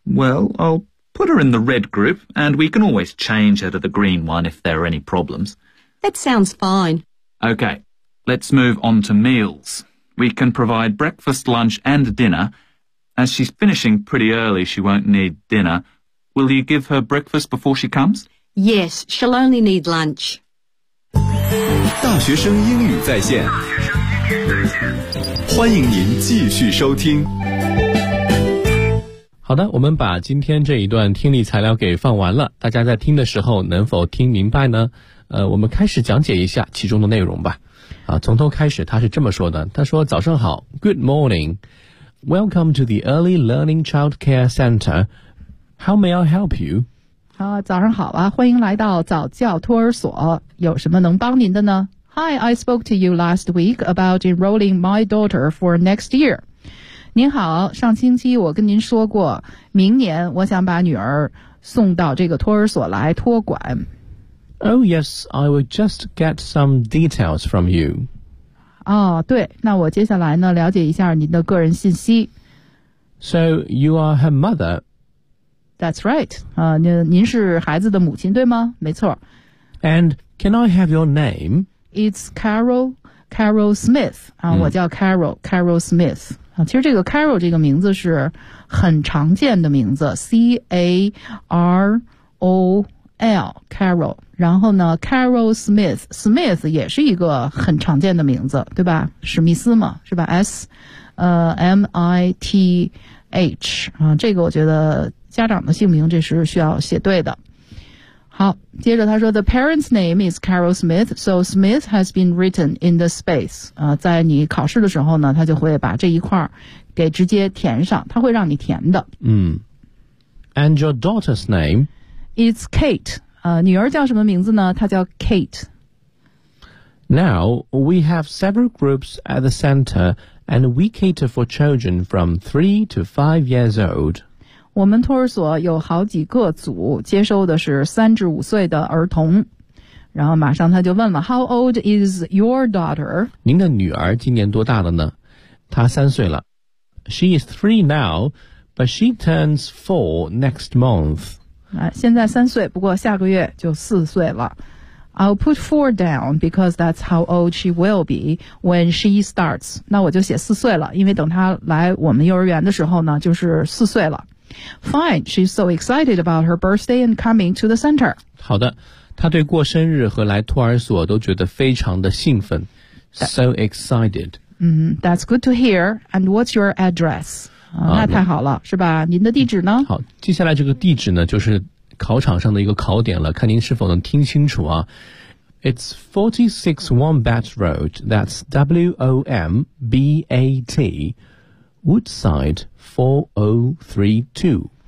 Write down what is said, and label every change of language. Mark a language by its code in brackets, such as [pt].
[en] Well, I'll put her in the red group and we can always change her to the green one if there are any problems. That sounds fine. Okay, let's move on to meals. We can provide breakfast, lunch and dinner. As she's finishing pretty early, she won't need dinner. Will you give her breakfast before she comes? Yes, she'll only need lunch. [zh] 大学生英语在线，欢迎您继续收听。好的，我们把今天这一段听力材料给放完了，大家在听的时候能否听明白呢？我们开始讲解一下其中的内容吧。啊，从头开始，他是这么说的，他说早上好 ， [en] Good morning。 Welcome to the Early Learning Child Care Center. How may I help you? [zh] 好，早上好啊，欢迎来到早教托儿所。有什么能帮您的呢 [en] ？Hi, I spoke to you last week about enrolling my daughter for next year. [zh] 您好，上星期我跟您说过，明年我想把女儿送到这个托儿所来托管。 [en] Oh yes, I will just get some details from you. [zh] 哦，对，那我接下来呢，了解一下您的个人信息。 [en] So you are her mother. That's right. [zh] 您是孩子的母亲，对吗？没错。 [en] And can I have your name? It's Carol. Carol Smith. [zh] 我叫 [en] Carol. Carol Smith. [zh] 其实这个 Carol 这个名字是很常见的名字 ，C-A-R-O-L. Carol. 然后呢 ，Carol Smith，Smith Smith 也是一个很常见的名字，对吧？史密斯嘛，是吧 ？S， M I T H 啊，这个我觉得家长的姓名这是需要写对的。好，接着他说 [en] ，The parent's name is Carol Smith， so Smith has been written in the space。 [zh] 在你考试的时候呢，他就会把这一块给直接填上，他会让你填的。 [en] And your daughter's name is Kate。 [zh] 女儿叫什么名字呢？她叫 Kate. [en] Now, we have several groups at the center, and we cater for children from 3 to 5 years old. [zh] 我们托儿所有好几个组，接收的是3至5岁的儿童。然后马上他就问了 [en] ,How old is your daughter? [zh] 您的女儿今年多大了呢？她3岁了。 [en] She is 3 now, but she turns 4 next month. [zh] 现在3岁，不过下个月就4岁了。 [en] I'll put 4 down because that's how old she will be when she starts. [zh] 那我就写4岁了，因为等她来我们幼儿园的时候呢，就是4岁了。 [en] Fine, she's so excited about her birthday and coming to the center. [zh] 好的，她对过生日和来托儿所都觉得非常的兴奋。 [en] So excited. That's good to hear. And what's your address? [zh] 那太好了，是吧？您的地址呢？好，接下来这个地址呢，就是考场上的一个考点了，看您是否能听清楚啊。 [en] It's 46 Wombat Road, that's W-O-M-B-A-T, Woodside 4032.